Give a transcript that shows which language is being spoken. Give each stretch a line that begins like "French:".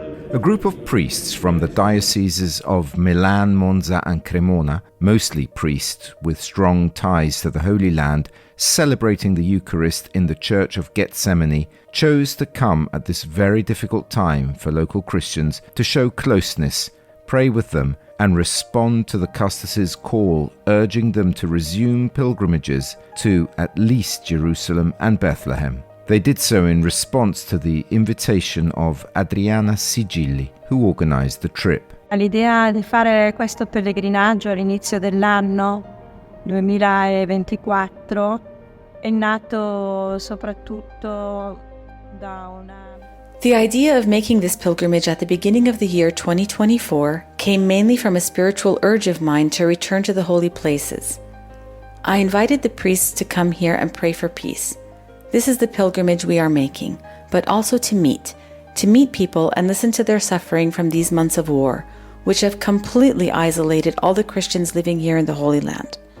English: A group of priests from the Dioceses of Milan, Monza and Cremona, mostly priests with strong ties to the Holy Land, celebrating the Eucharist in the Church of Gethsemane, chose to come at this very difficult time for local Christians to show closeness, pray with them, and respond to the Custos' call, urging them to resume pilgrimages to at least Jerusalem and Bethlehem. They did so in response to the invitation of Adriana Sigilli, who organized the trip.
Italian: L'idea di fare questo pellegrinaggio all'inizio dell'anno 2024 è nato soprattutto da una...
English: The idea of making this pilgrimage at the beginning of the year 2024 came mainly from a spiritual urge of mine to return to the holy places. I invited the priests to come here and pray for peace. This is the pilgrimage we are making, but also to meet people and listen to their suffering from these months of war, which have completely isolated all the Christians living here in the Holy Land.